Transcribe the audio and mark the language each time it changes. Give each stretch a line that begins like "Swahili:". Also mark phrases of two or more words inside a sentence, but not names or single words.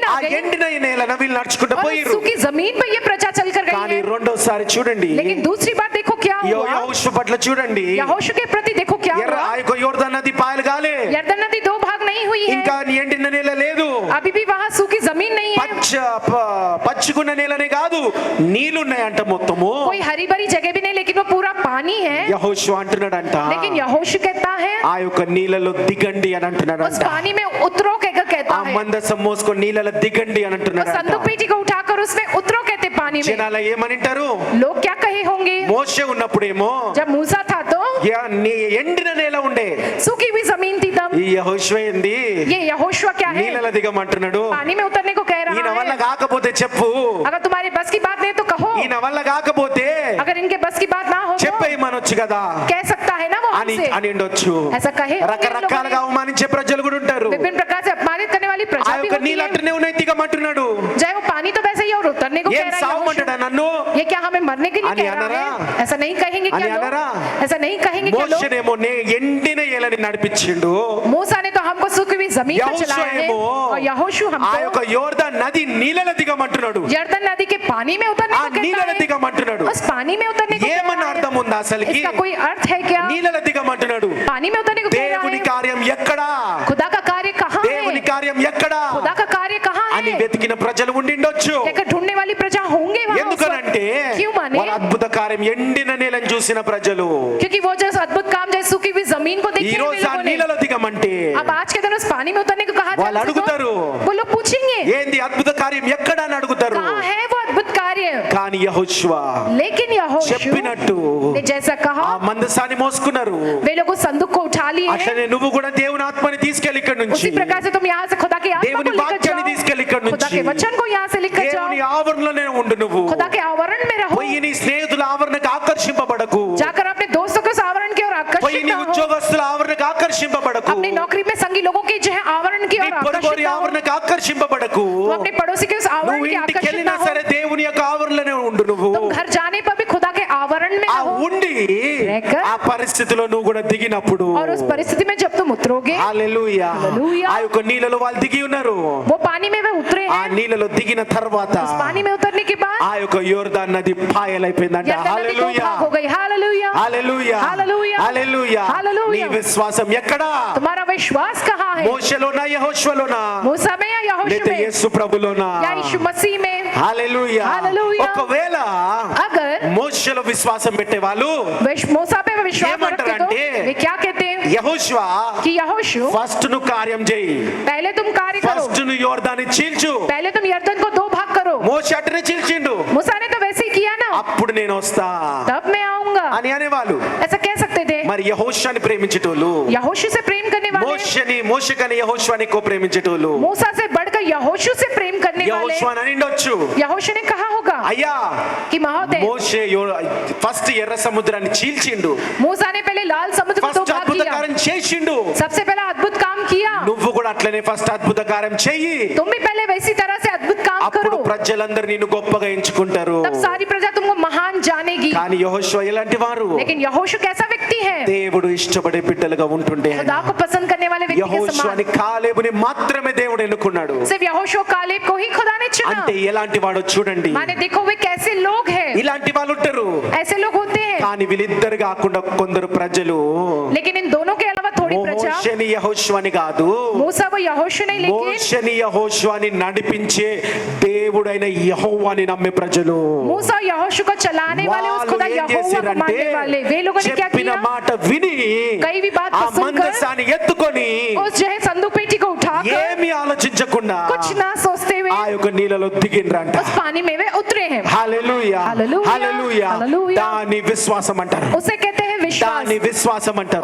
Telugu: ఆ
Hindi: आ गई,
Telugu: ఎండిన నేలను వీళ్ళు నడుచుకుంటూ
Hindi: और
Telugu: పోయిర్రు.
Hindi: सूखी जमीन पर ये प्रजा चल कर गई
Telugu: కానీ
Hindi: है।
Telugu: రెండోసారి చూడండి,
Hindi: लेकिन दूसरी बात देखो क्या हुआ,
Telugu: యెహోషువ పట్ల చూడండి,
Hindi: यहोशू के प्रति देखो क्या
Telugu: ఎర్ర
Hindi: हुआ।
Telugu: ఆ యొక్క యోర్దాన్ నది పాయలు కాలే,
Hindi: यरदन नदी दो भाग नहीं हुई है,
Telugu: ఇంకా ఎండిన నేల లేదు,
Hindi: अभी भी वहाँ सूखी जमीन नहीं है,
Telugu: పచ్చిగున్న నేలనే కాదు నీళ్లున్నాయంట మొత్తము.
Hindi: कोई हरी भरी जगह भी नहीं, लेकिन वो पूरा पानी है।
Telugu: యెహోషువ అంటున్నాడంట,
Hindi: लेकिन यहोशू कहता है
Telugu: ఆ యొక్క నీళ్ళలో దిగండి అని
Hindi: उस
Telugu: అంటున్నాడంట.
Hindi: पानी में उतरो कहता
Telugu: ఆ
Hindi: है,
Telugu: మందసం మోసుకొని నీళ్ళలో దిగండి అని
Hindi: उस
Telugu: అంటున్నాడంట.
Hindi: संदूक पेटी को उठाकर उसमें उतरो कहते पानी में।
Telugu: జనాలు ఏమనింటారు?
Hindi: लोग क्या कहे होंगे?
Telugu: మోషే ఉన్నప్పుడేమో
Hindi: जब मूसा था तो
Telugu: ఎండిన నేల ఉండే,
Hindi: सूखी हुई जमीन थी तब।
Telugu: ఈ యెహోషువ ఏంది
Hindi: ये यहोशू क्या है?
Telugu: నీళ్ళలో దిగమంటున్నాడు.
Hindi: पानी में उतरने को कह
Telugu: ఈయన
Hindi: रहा
Telugu: వల్ల
Hindi: है।
Telugu: కాకపోతే చెప్పు,
Hindi: अगर तुम्हारे बस की बात नहीं तो कहो,
Telugu: ఈయన వల్ల కాకపోతే
Hindi: अगर इनके बस की बात ना हो तो
Telugu: చెప్పేయమనొచ్చు కదా
Hindi: कह सकता है ना वो
Telugu: అని
Hindi: हमसे।
Telugu: అని ఉండొచ్చు.
Hindi: ऐसा कहे
Telugu: రకరకాలుగా అవమానించే ప్రజలు కూడా ఉంటారు.
Hindi: विभिन्न प्रकार से अपमानित करने वाली
Telugu: ఆ
Hindi: प्रजा भी
Telugu: యొక్క
Hindi: होती
Telugu: నీళ్ళు
Hindi: है।
Telugu: అట్టనే ఉన్నాయి దిగమంటున్నాడు.
Hindi: चाहे वो पानी तो वैसे ही और उतरने को
Telugu: ఏం
Hindi: कह रहा है
Telugu: సావమంటాడా
Hindi: यहोशू।
Telugu: నన్ను
Hindi: ये क्या हमें मरने के लिए
Telugu: అని
Hindi: कह रहा
Telugu: అనరా?
Hindi: है? ऐसा नहीं कहेंगे
Telugu: అని
Hindi: क्या लोग?
Telugu: అనరా?
Hindi: ऐसा नहीं कहेंगे क्या लोग?
Telugu: మోషేనేమో ఎండిన ఏలని నడిపించిండు.
Hindi: मूसा ने तो हमको सूखी हुई जमीन पर
Telugu: యెహోషువ
Hindi: चलाया है,
Telugu: ఏమో
Hindi: और यहोशू
Telugu: ఆ యొక్క
Hindi: हमको
Telugu: యోర్దాన్ నది నీళ్ళలో దిగమంటున్నాడు.
Hindi: यरदन नदी के पानी में उतरने
Telugu: ఆ
Hindi: को कहता
Telugu: నీళ్ళలో
Hindi: है।
Telugu: దిగమంటున్నాడు.
Hindi: उस पानी में उतरने को कह
Telugu: ఏమన్నా
Hindi: रहा
Telugu: అర్థం
Hindi: है।
Telugu: ఉందా అసలుకి?
Hindi: इसका कोई अर्थ है क्या?
Telugu: నీళ్ళలో దిగమంటున్నాడు.
Hindi: पानी में उतरने को कह रहा
Telugu: దేవుని
Hindi: है।
Telugu: కార్యం ఎక్కడా?
Hindi: खुदा का कार्य कहाँ
Telugu: దేవుని
Hindi: है?
Telugu: కార్యం ఎక్కడా
Hindi: खुदा का कार्य कहाँ
Telugu: అని
Hindi: है?
Telugu: వెతికిన ప్రజలు ఉండిండొచ్చు.
Hindi: कहकर ढूंढने वाली प्रजा होंगे वहाँ उस
Telugu: ఎందుకనంటే
Hindi: वक्त। क्यों माने?
Telugu: వాళ్ళ అద్భుత కార్యం ఎండిన నేలను చూసిన ప్రజలు
Hindi: क्योंकि वो जो अद्भुत काम जैसे सूखी हुई जमीन को
Telugu: ఈ
Hindi: देखे
Telugu: రోజు ఆ
Hindi: लोगों ने।
Telugu: నీళ్ళలో దిగమంటే
Hindi: अब आज के दिन उस पानी में उतरने को कहा जाए
Telugu: వాళ్ళు
Hindi: तो
Telugu: అడుగుతారు,
Hindi: वो लोग पूछेंगे
Telugu: ఏంది అద్భుత కార్యం ఎక్కడ అని అడుగుతారు.
Hindi: कहाँ है वो अद्भुत कार्य?
Telugu: కానీ యెహోషువ
Hindi: लेकिन यहोशू
Telugu: చెప్పినట్టు
Hindi: ने जैसा कहा,
Telugu: ఆ మందసాన్ని మోసుకున్నారు.
Hindi: वे लोग उस संदूक को उठा लिए हैं।
Telugu: అట్లనే నువ్వు కూడా దేవుని ఆత్మని తీసుకెళ్ళి ఇక్కడ నుంచి
Hindi: उसी प्रकार से तुम यहाँ से खुदा के आत्मा को
Telugu: దేవుని
Hindi: लेकर
Telugu: వాక్యాన్ని
Hindi: जाओ,
Telugu: తీసుకెళ్ళి ఇక్కడ
Hindi: खुदा
Telugu: నుంచి
Hindi: के वचन को यहाँ से लेकर जाओ,
Telugu: దేవుని ఆవరణలోనే ఉండు. నువ్వు
Hindi: खुदा के आवरण में रहो।
Telugu: పోయి నీ స్నేహితుల ఆవరణకు ఆకర్షింపబడకు.
Hindi: जाकर अपने दोस्तों के उस आवरण की ओर
Telugu: పోయి
Hindi: आकर्षित
Telugu: నీ
Hindi: ना हो,
Telugu: ఉద్యోగస్తుల ఆవరణకు ఆకర్షింపబడకు.
Hindi: अपनी नौकरी में संगी लोगों के जो है आवरण की
Telugu: నీ
Hindi: ओर
Telugu: పొరుగువారి
Hindi: आकर्षित ना हो,
Telugu: ఆవరణకు ఆకర్షింపబడకు.
Hindi: तुम अपने पड़ोसी के उस आवरण
Telugu: నువ్వు
Hindi: की
Telugu: ఇంటికి
Hindi: आकर्षित
Telugu: వెళ్ళినా
Hindi: ना हो,
Telugu: సరే దేవుని యొక్క ఆవరణలోనే ఉండు. నువ్వు
Hindi: तुम घर जाने पर भी खुदा के आवरण में
Telugu: ఆ
Hindi: रहो।
Telugu: ఉండి
Hindi: रहकर
Telugu: ఆ పరిస్థితిలో నువ్వు కూడా దిగినప్పుడు
Hindi: और उस परिस्थिति में जब तुम उतरोगे,
Telugu: హల్లెలూయా, హల్లెలూయా. ఆ యొక్క నీళ్ళలో వాళ్ళు దిగి ఉన్నారు.
Hindi: वो पानी में वे उतरे
Telugu: ఆ
Hindi: हैं।
Telugu: నీళ్ళలో దిగిన తర్వాత
Hindi: उस पानी में उतरने के बाद
Telugu: ఆ యొక్క యోర్దాన్ నది పాయలైపోయిందంట.
Hindi: यरदन नदी दो
Telugu: హల్లెలూయా,
Hindi: भाग हो गई। हालेलूया,
Telugu: హల్లెలూయా, హల్లెలూయా, హల్లెలూయా. హల్లెలూయా. నీ విశ్వాసం ఎక్కడా?
Hindi: तुम्हारा विश्वास कहाँ है?
Telugu: మోషేలోనా యెహోషువలోనా
Hindi: मूसा में या यहोशू
Telugu: లేదా
Hindi: में
Telugu: యేసు ప్రభులోనా?
Hindi: या यीशु मसीह में?
Telugu: హల్లెలూయా. హల్లెలూయా. ఒకవేళ
Hindi: अगर
Telugu: మోషేలో విశ్వాసం పెట్టేవాళ్ళు
Hindi: मूसा पे विश्वास ये रखते तो मंत्र वे क्या कहते हैं
Telugu: యెహోషువ
Hindi: कि यहोशू
Telugu: ఫస్ట్ ను కార్యం చేయి,
Hindi: पहले तुम कार्य करो,
Telugu: ఫస్ట్ ను యోర్దాన్ని చీల్చు.
Hindi: पहले तुम यरदन को दो भाग करो।
Telugu: మోషే అట్టనే చీల్చిండు.
Hindi: मूसा ने तो वैसे ही किया ना,
Telugu: అప్పుడు నేను వస్తా
Hindi: तब मैं आऊंगा,
Telugu: అని అనేవాళ్ళు.
Hindi: ऐसा कह सकते थे।
Telugu: మరి యెహోషువని ప్రేమించేటోళ్ళు,
Hindi: यहोशू से प्रेम करने वाले,
Telugu: మోషే కని యెహోషువని ఎక్కువ ప్రేమించేటోళ్ళు
Hindi: मूसा से बढ़कर यहोशू से प्रेम करने वाले
Telugu: యెహోషువని అనిండొచ్చు.
Hindi: यहोशू ने कहा होगा
Telugu: అయ్యా
Hindi: कि महोदय,
Telugu: మోషే ఫస్ట్ ఎర్ర సముద్రాన్ని చీల్చిండు,
Hindi: मूसा ने पहले लाल समुद्र को दो
Telugu: ఫస్ట్
Hindi: भाग
Telugu: అద్భుత
Hindi: किया,
Telugu: కార్యం చేసిండు.
Hindi: सबसे पहला अद्भुत काम किया।
Telugu: నువ్వు కూడా అట్లనే ఫస్ట్ అద్భుత కార్యం చెయ్యి.
Hindi: तुम भी पहले वैसी तरह से अद्भुत काम
Telugu: అప్పుడు
Hindi: करो,
Telugu: ప్రజలందరూ నిన్ను గొప్పగా ఎంచుకుంటారు.
Hindi: तब सारी प्रजा तुमको महान जानेगी।
Telugu: కానీ యెహోషువ ఎలాంటి వారు?
Hindi: लेकिन यहोशू कैसा व्यक्ति है?
Telugu: దేవుడు ఇష్టపడే బిడ్డలుగా ఉంటుండే
Hindi: खुदा को पसंद करने वाले व्यक्ति के
Telugu: యెహోషువని
Hindi: समान।
Telugu: కాలేబుని మాత్రమే దేవుడు ఎన్నుకున్నాడు.
Hindi: सिर्फ यहोशू कालेब को ही खुदा ने चुना।
Telugu: అంటే ఎలాంటి వాడో చూడండి.
Hindi: माने देखो वे कैसे लोग हैं,
Telugu: ఇలాంటి వాళ్ళు ఉంటారు.
Hindi: ऐसे लोग होते हैं।
Telugu: కానీ వీళ్ళిద్దరు కాకుండా కొందరు ప్రజలు
Hindi: लेकिन इन दोनों के अलावा थोड़ी प्रजा,
Telugu: మోషేని యెహోషువని కాదు,
Hindi: मूसा वो यहोशू नहीं, लेकिन
Telugu: మోషేని యెహోషువని నడిపించే దేవుడైన యెహోవాని నమ్మే ప్రజలు.
Hindi: मूसा और यहोशू को चलाने वाले, उस
Telugu: వాళ్ళు
Hindi: खुदा
Telugu: ఏం
Hindi: यहोवा को
Telugu: చేశారంటే
Hindi: मानने वाले, वे लोगों ने क्या
Telugu: చెప్పిన
Hindi: किया?
Telugu: మాట విని
Hindi: कई भी बात
Telugu: ఆ
Hindi: को सुनकर
Telugu: మందసాన్ని ఎత్తుకొని
Hindi: उस जो है संदूक पेटी को उठाकर
Telugu: ఏమీ ఆలోచించకుండా
Hindi: कुछ ना सोचते हुए
Telugu: ఆ యొక్క నీళ్ళలో దిగిండ్రంట.
Hindi: उस पानी में वे उतरे हैं।
Telugu: హల్లెలూయా, హల్లెలూయా, హల్లెలూయా. హల్లెలూయా. దాని విశ్వాసం అంటారు,
Hindi: उसे कहते हैं विश्वास,
Telugu: దాని విశ్వాసం అంటారు,